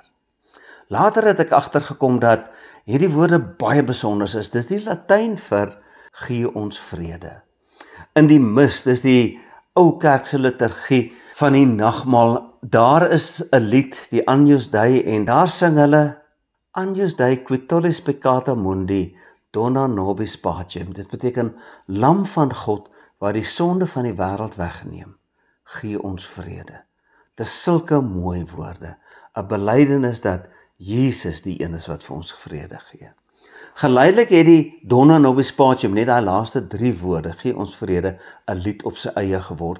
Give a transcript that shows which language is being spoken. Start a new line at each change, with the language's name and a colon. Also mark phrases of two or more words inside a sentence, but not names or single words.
Afrikaans: Later het ek agtergekom dat hierdie woorde baie besonders is. Dis die Latyn vir gee ons vrede. In die mis, dis die ou kerkse liturgie van die nagmaal, daar is 'n lied, die Agnus Dei, en daar sing hulle
Latin: Agnus Dei qui tollis peccata mundi, Dona Nobis Pacem.
Afrikaans: Dit beteken lam van God wat die sonde van die wêreld wegneem, gee ons vrede. Dis sulke mooi woorde, 'n belydenis dat Jesus die een is wat vir ons vrede gee. Geleidelik het die Dona Nobis Pacem, net daai laaste 3 woorde, gee ons vrede, 'n lied op sy eie geword.